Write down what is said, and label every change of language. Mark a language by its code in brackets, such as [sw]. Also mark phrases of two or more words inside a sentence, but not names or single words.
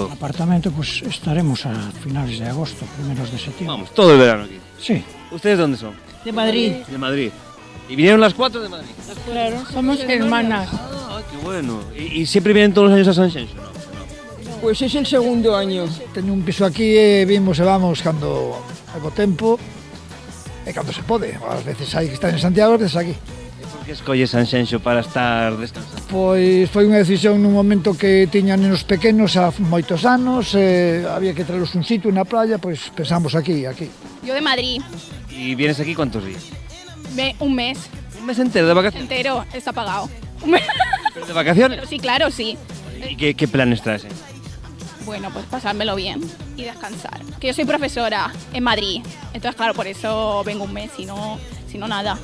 [es] El apartamento pues estaremos a finales de agosto, primeros de septiembre. Vamos, todo el verano aquí. Sí. ¿Ustedes dónde son? De Madrid. De Madrid. ¿Y vinieron las 4 de Madrid? Claro, somos hermanas. Ah, qué bueno. ¿Y siempre vienen todos los años a Sanxenxo? No. Pues es el segundo año. [gl] Teño un piso aquí e vimos e vamos cando hai bo tempo e cando se pode. Ás veces hai que estar en Santiago, ás veces aquí. E por que escolles Sanxenxo para estar descansando? Pois foi unha decisión nun momento que tiña nenos pequenos há moitos anos, había que traerlos un sitio, unha playa, pois pensamos aquí. [es] Yo de Madrid, ¿Y vienes aquí cuántos días? un mes ¿Un mes entero de vacaciones? entero, está pagado. Un mes. ¿Pero de vacaciones? Pero sí, claro, sí. ¿Y qué planes traes? Bueno, pues pasármelo bien y descansar. Que yo soy profesora en Madrid, entonces claro, por eso vengo un mes, si no nada.